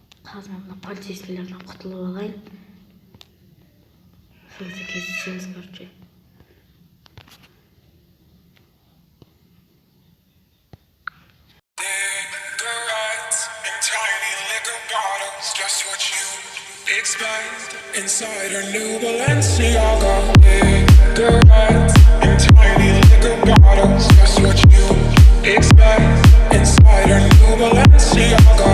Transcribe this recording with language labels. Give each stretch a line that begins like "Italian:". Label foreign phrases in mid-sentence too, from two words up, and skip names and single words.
Kazakh: Қазір мен мына полицейскийлерден құтылып алайын. Сізді кездесеміз, короче.
English: Cigarettes in tiny liquor bottles, just what you expect inside a new Balenciaga. Cigarettes in tiny liquor bottles, just what you expect inside a new Balenciaga.